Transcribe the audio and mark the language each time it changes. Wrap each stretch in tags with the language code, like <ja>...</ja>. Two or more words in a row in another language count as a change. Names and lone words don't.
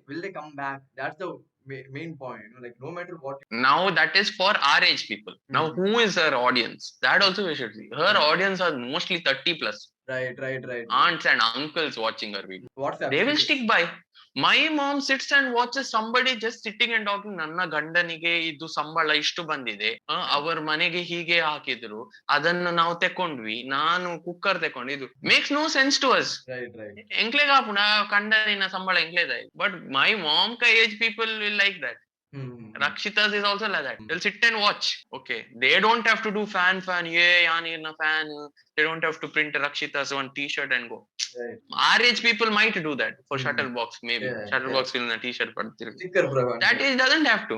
<en>Will they come back? That's the main point. No matter what. Now that is for our age people. Now who is her audience? That also we should see. Her audience are mostly 30 plus. Right. Aunts and uncles watching her video. WhatsApp. They will stick by. My mom sits and watches somebody just sitting and talking.</en> <kn>ನನ್ನ ಗಂಡನಿಗೆ ಇದು ಸಂಬಳ ಇಷ್ಟು ಬಂದಿದೆ, ಅವರ ಮನೆಗೆ ಹೀಗೆ ಹಾಕಿದ್ರು, ಅದನ್ನು ನಾವು ತೆಕೊಂಡ್ವಿ, ನಾನು ಕುಕ್ಕರ್ ತೆಕೊಂಡು, ಇದು</kn> <en>makes no sense to us.</en> <tcy>ಎಂಕ್ಲೆಗ ಪುಣ ಕಂಡನಿನ ಸಂಬಳ ಎಂಕ್ಲೆದ.</tcy> <en>but my mom ka age people will like that. Rakshitas is also like that. They'll sit and watch. Okay, they don't have to do fan, yeah, yani na fan. They don't have to print Rakshitas on t-shirt and go. Our age people might do that for Shuttlebox, maybe. Shuttlebox will in a t-shirt, but that age doesn't have to.</en>